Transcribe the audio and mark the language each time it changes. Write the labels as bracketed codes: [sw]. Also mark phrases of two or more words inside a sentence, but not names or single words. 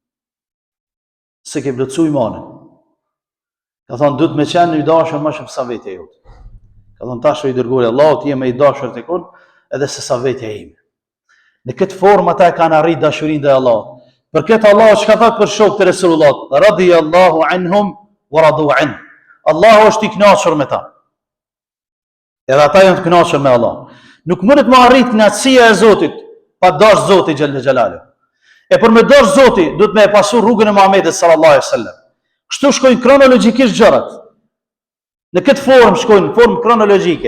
[sq] Se ke plotësuar imanin. Ka thonë, duhet me qenë i dashur më shumë sa vetja jote. Ka thonë, tash i dërguari i Allahut, je më i dashur tek unë edhe se sa vetja ime. Në këtë formë ata e kanë arrit dashurinë ndaj Allahut. Për këtë Allah çka thot për shokët e Resulullah, [ar] رضي الله عنهم ورضوا عن. [sq] Allahu është i kënaqur me ta. Edhe ata janë të kënaqur me Allah. Nuk mundet më arrit kënaqësia e Zotit pa dash Zotin [ar] جل جلاله. [sq] E për me dash Zotin, duhet me pasu rrugën e Muhamedit [ar] صلى الله عليه وسلم. [sq] Kështu shkojnë kronologjikisht gjërat. Në këtë formë shkojnë, në formë kronologjike.